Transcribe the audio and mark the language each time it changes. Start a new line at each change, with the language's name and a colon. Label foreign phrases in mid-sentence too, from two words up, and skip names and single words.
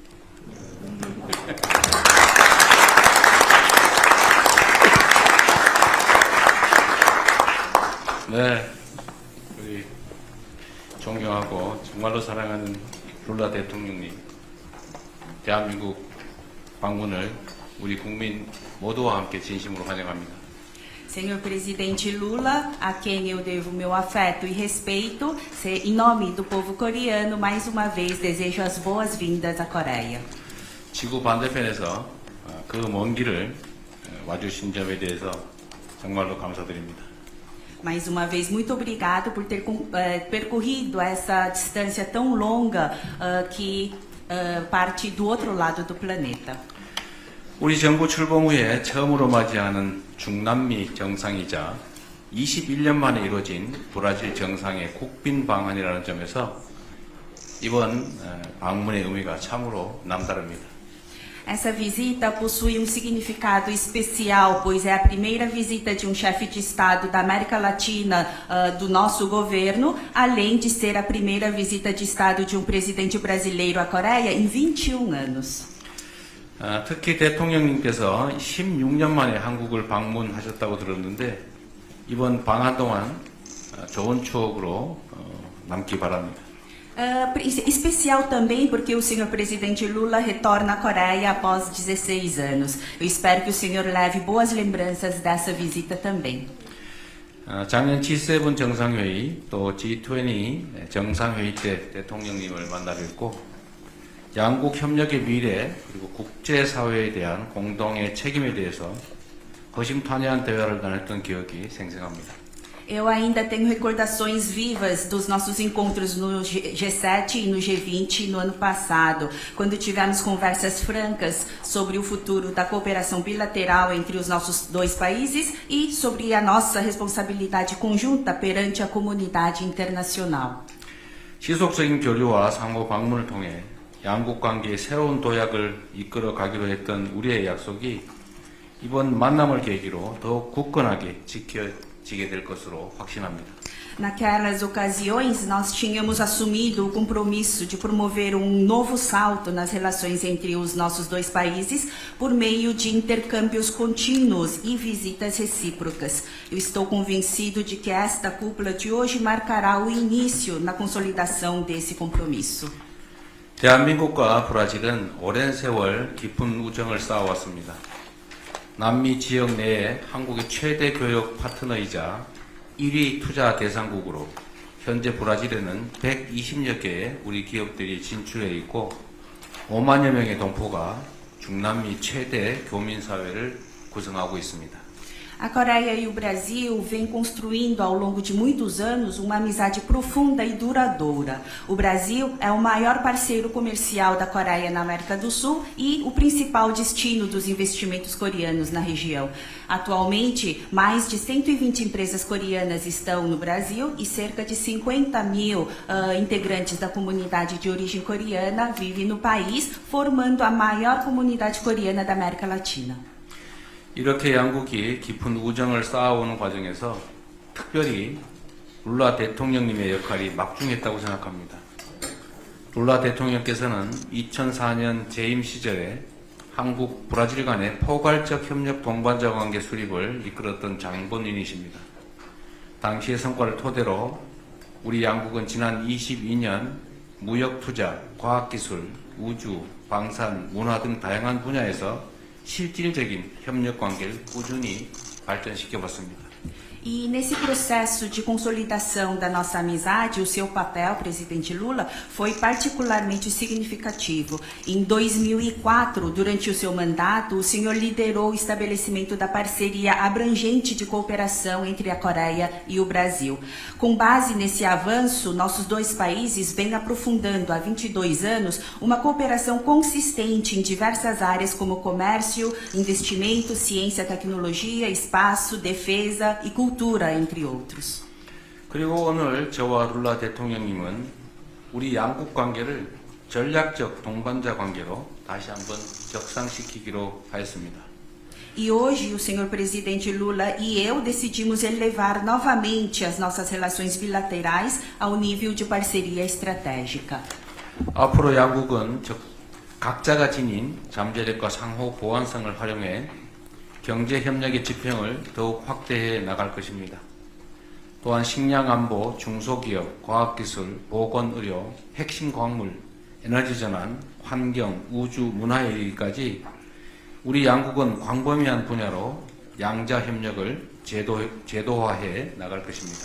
Korean: 네, 우리 존경하고 정말로 사랑하는 룰라 대통령님, 대한민국 방문을 우리 국민 모두와 함께 진심으로 환영합니다.
Portuguese: Senhor Presidente Lula, a quem eu devo meu afeto e respeito, em nome do povo coreano, mais uma vez desejo as boas-vindas à Coreia.
Korean: 지구 반대편에서 그 먼 길을 와주신 점에 대해서 정말로 감사드립니다.
Portuguese: Mais uma vez, muito obrigado por ter percorrido essa distância tão longa que parte do outro lado do planeta.
Korean: 우리 정부 출범 후에 처음으로 맞이하는 중남미 정상이자 21년 만에 이루어진 브라질 정상의 국빈 방한이라는 점에서 이번 방문의 의미가 참으로 남다릅니다.
Portuguese: Essa visita possui um significado especial, pois é a primeira visita de um chefe de Estado da América Latina do nosso governo, além de ser a primeira visita de Estado de um presidente brasileiro à Coreia em 21 anos.
Korean: 특히 대통령님께서 16년 만에 한국을 방문하셨다고 들었는데 이번 방한 동안 좋은 추억으로 남기 바랍니다.
Portuguese: Especial também porque o senhor presidente Lula retorna à Coreia após 16 anos. Eu espero que o senhor leve boas lembranças dessa visita também.
Korean: 작년 G7 정상회의 또 G20 정상회의 때 대통령님을 만나 뵙고 양국 협력의 미래 그리고 국제사회에 대한 공동의 책임에 대해서 허심탄회한 대화를 나눴던 기억이 생생합니다.
Portuguese: Eu ainda tenho recordações vivas dos nossos encontros no G7 e no G20 no ano passado, quando tivemos conversas francas sobre o futuro da cooperação bilateral entre os nossos dois países e sobre a nossa responsabilidade conjunta perante a comunidade internacional.
Korean: 지속적인 교류와 상호 방문을 통해 양국 관계의 새로운 도약을 이끌어 가기로 했던 우리의 약속이 이번 만남을 계기로 더욱 굳건하게 지켜지게 될 것으로 확신합니다.
Portuguese: Naquelas ocasiões, nós tínhamos assumido o compromisso de promover um novo salto nas relações entre os nossos dois países por meio de intercâmbios contínuos e visitas recíprocas. Eu estou convencido de que esta cúpula de hoje marcará o início na consolidação desse compromisso.
Korean: 대한민국과 브라질은 오랜 세월 깊은 우정을 쌓아왔습니다. 남미 지역 내에 한국의 최대 교역 파트너이자 1위 투자 대상국으로 현재 브라질에는 120여 개의 우리 기업들이 진출해 있고 5만여 명의 동포가 중남미 최대 교민사회를 구성하고 있습니다.
Portuguese: A Coreia e o Brasil vêm construindo ao longo de muitos anos uma amizade profunda e duradoura. O Brasil é o maior parceiro comercial da Coreia na América do Sul e o principal destino dos investimentos coreanos na região. Atualmente, mais de 120 empresas coreanas estão no Brasil e cerca de 50 mil integrantes da comunidade de origem coreana vivem no país, formando a maior comunidade coreana da América Latina.
Korean: 이렇게 양국이 깊은 우정을 쌓아오는 과정에서 특별히 룰라 대통령님의 역할이 막중했다고 생각합니다. 룰라 대통령께서는 2004년 재임 시절에 한국, 브라질 간의 포괄적 협력 동반자 관계 수립을 이끌었던 장본인이십니다. 당시의 성과를 토대로 우리 양국은 지난 22년 무역 투자, 과학기술, 우주, 방산, 문화 등 다양한 분야에서 실질적인 협력 관계를 꾸준히 발전시켜 왔습니다.
Portuguese: E nesse processo de consolidação da nossa amizade, o seu papel, presidente Lula, foi particularmente significativo. Em 2004, durante o seu mandato, o senhor liderou o estabelecimento da parceria abrangente de cooperação entre a Coreia e o Brasil. Com base nesse avanço, nossos dois países vêm aprofundando há 22 anos uma cooperação consistente em diversas áreas como comércio, investimento, ciência, tecnologia, espaço, defesa e cultura. entre outros.
Korean: 그리고 오늘 저와 룰라 대통령님은 우리 양국 관계를 전략적 동반자 관계로 다시 한번 격상시키기로 하였습니다.
Portuguese: E hoje o senhor presidente Lula e eu decidimos elevar novamente as nossas relações bilaterais ao nível de parceria estratégica.
Korean: 앞으로 양국은 각자가 지닌 잠재력과 상호 보완성을 활용해 경제 협력의 지평을 더욱 확대해 나갈 것입니다. 또한 식량 안보, 중소기업, 과학기술, 보건의료, 핵심 광물, 에너지 전환, 환경, 우주, 문화에 이르기까지 우리 양국은 광범위한 분야로 양자 협력을 제도화해 나갈 것입니다.